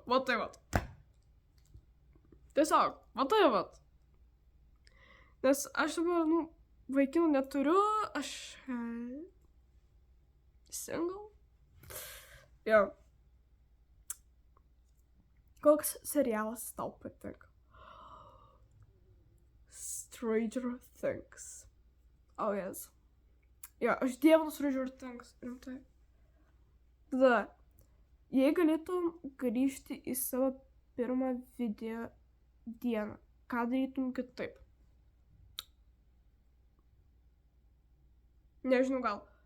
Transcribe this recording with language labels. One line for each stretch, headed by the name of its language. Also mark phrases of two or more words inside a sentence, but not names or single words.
Lithuanian: Va tai vat. Tiesiog, va tai vat. Nes aš dabar, vaikinų neturiu, aš single. Jo. Koks serialas tau patinka? Stranger Things.
English: Oh yes.
Lithuanian: Jo, aš dievinu Stranger Things, rimtai. Tada, jei galėtum grįžti į savo pirmą video dieną, ką darytum kitaip? Nežinau, gal.